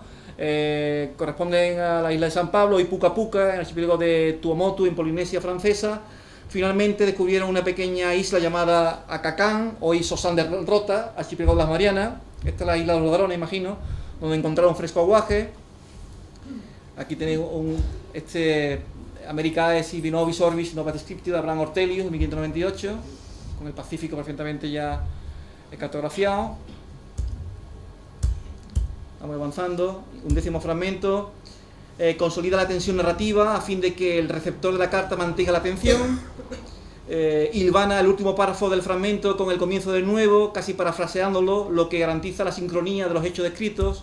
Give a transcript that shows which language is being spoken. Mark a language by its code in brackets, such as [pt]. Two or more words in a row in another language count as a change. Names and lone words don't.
[es] Corresponden a la isla de San Pablo y Puca Puca, en el archipiélago de Tuamotu, en Polinesia Francesa. Finalmente descubrieron una pequeña isla llamada Acacán, hoy Sosán de Rota, archipiélago de las Marianas. Esta es la isla de los ladrones, imagino, donde encontraron fresco aguaje. Aquí tenéis Americae sibi novis orbis nova descriptio de Abraham Ortelius, de 1598, con el Pacífico perfectamente ya cartografiado. Vamos avanzando. Un décimo fragmento. Consolida la tensión narrativa a fin de que el receptor de la carta mantenga la atención. Hilvana el último párrafo del fragmento con el comienzo del nuevo, casi parafraseándolo, lo que garantiza la sincronía de los hechos descritos.